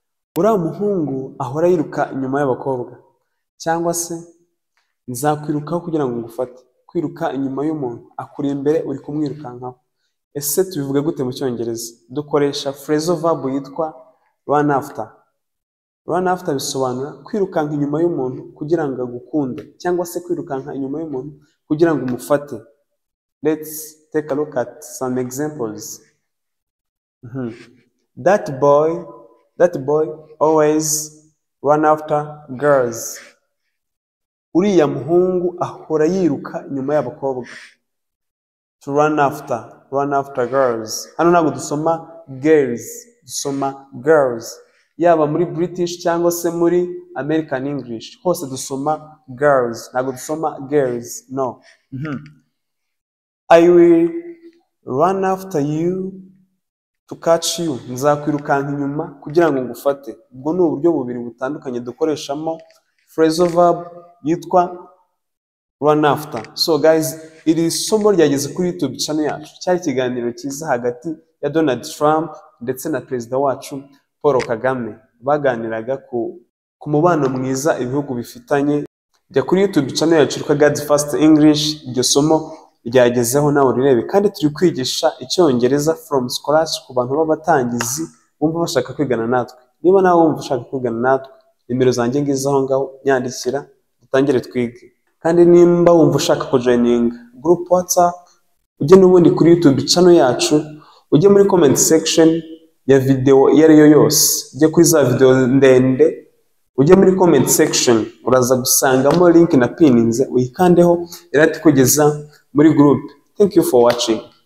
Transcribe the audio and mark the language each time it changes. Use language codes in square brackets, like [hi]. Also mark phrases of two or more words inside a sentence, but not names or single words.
[rw] uriya muhungu ahora yiruka inyuma y'abakobwa, cyangwa se nzakwirukaho kugira ngo ngufate. Kwiruka inyuma y'umuntu akuri imbere uri kumwirukankaho. Ese tubivuga gute mu Cyongereza? Dukoresha [en] phrasal verb [rw] yitwa [en] run after. Run after [rw] bisobanura kwirukanka inyuma y'umuntu kugira ngo agukunde, cyangwa se kwirukanka inyuma y'umuntu kugira ngo umufate. [en] Let's take a look at some examples. That boy always run after girls. [rw] Uriya muhungu ahora yiruka inyuma y'abakobwa. [en] To run after girls. [rw] Hano ntabwo dusoma girls, dusoma girls. Yaba muri British cyangwa se muri [en] American English, [rw] hose dusoma girls, ntabwo dusoma girls. No. [en] I will run after you to catch you. [rw] Nzakwirukanka inyuma kugira ngo ngufate. Ubwo ni uburyo bubiri butandukanye dukoreshamo [en] phrasal verb [rw] yitwa [en] run after. So guys, [rw] iri somo ryageze kuri YouTube channel yacu. Cyari ikiganiro cyiza hagati ya Donald Trump ndetse na perezida wacu Paul Kagame. Baganiraga ku mubano mwiza ibihugu bifitanye. Jya kuri YouTube channel yacu yitwa God's First English. Iryo somo ryagezeho nawe urirebe, kandi turi kwigisha Icyongereza [en] from scratch [rw] ku bantu b'abatangizi bumva bashaka kwigana natwe. Niba nawe wumva ushaka kwigana natwe, nimero zanjye ngize aho ngaho, nyandikira dutangire twige. Kandi nimba wumva ushaka kujoininga group WhatsApp, ujye n'ubundi kuri YouTube channel yacu, ujye muri [en] comment section [rw] ya video iyo ari yo yose, ujye kuri za video ndende, ujye muri [en] comment section [rw] uraza gusangamo link na pininze, uyikandeho irati kugeza muri group. [en] Thank you for watching.